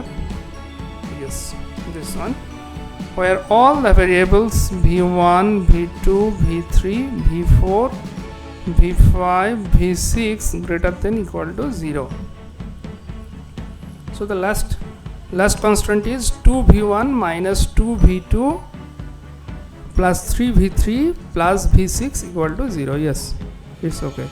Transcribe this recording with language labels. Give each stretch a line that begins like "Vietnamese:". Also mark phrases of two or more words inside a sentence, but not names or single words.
English: Yes, this one, where all the variables v1, v2, v3, v4, v5, v6 greater than equal to 0. So the last constant is 2v1 minus 2v2 plus 3v3 plus v6 equal to 0. Yes, it's okay.